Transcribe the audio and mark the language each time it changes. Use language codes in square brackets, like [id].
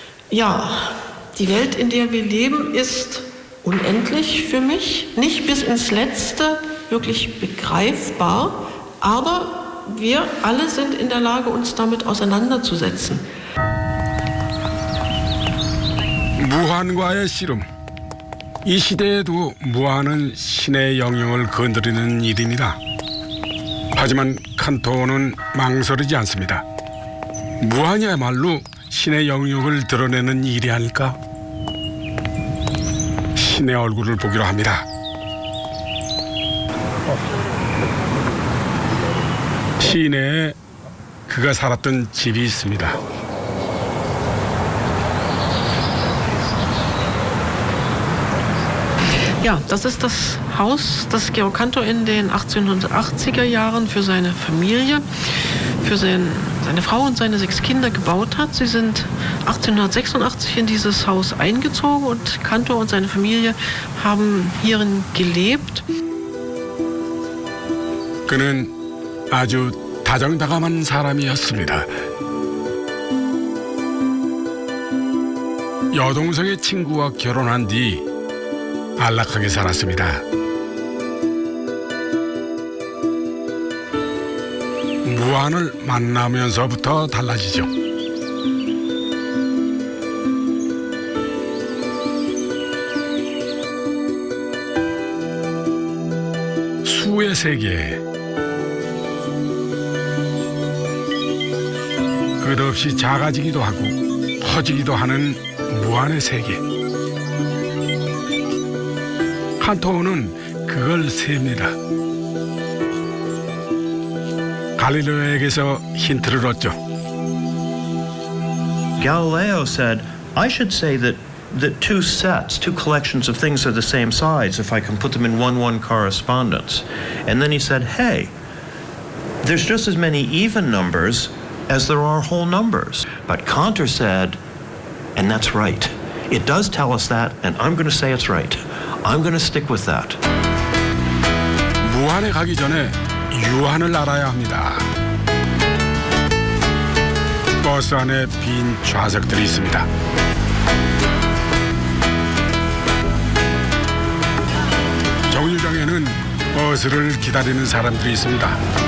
[de] Ja, die Welt, in der wir leben, ist unendlich für mich, nicht bis ins Letzte wirklich begreifbar, aber wir alle sind in der Lage, uns damit auseinanderzusetzen. [ko] 무한과의 씨름. 이 시대에도 무한은 신의 영역을 건드리는 일입니다. 하지만 칸토는 망설이지 않습니다. 무한이야말로 신의 영역을 드러내는 일이 아닐까? 신의 얼굴을 보기로 합니다. 시내에 그가 살았던 집이 있습니다. [de] Ja, das ist das Haus, das Georg Cantor in den 1880er Jahren für seine Familie, für seine Frau und seine 6 Kinder gebaut hat. Sie sind 1886 in dieses Haus eingezogen und Cantor und seine Familie haben hierin gelebt. [ko] 그는 아주 다정다감한 사람이었습니다. 여동생의 친구와 결혼한 뒤 안락하게 살았습니다. 무한을 만나면서부터 달라지죠. 수의 세계, 끝없이 작아지기도 하고 커지기도 하는 무한의 세계. 칸토는 그걸 셉니다. 갈릴레오에게서 힌트를 얻죠. [en] Galileo said, I should say that two sets, two collections of things are the same size if I can put them in 1-1 correspondence. And then he said, hey, there's just as many even numbers as there are whole numbers. But Cantor said, and that's right. It does tell us that, and I'm going to say it's right. I'm going to stick with that. [ko] 무한에 가기 전에 유한을 알아야 합니다. 버스 안에 빈 좌석들이 있습니다. 정류장에는 버스를 기다리는 사람들이 있습니다.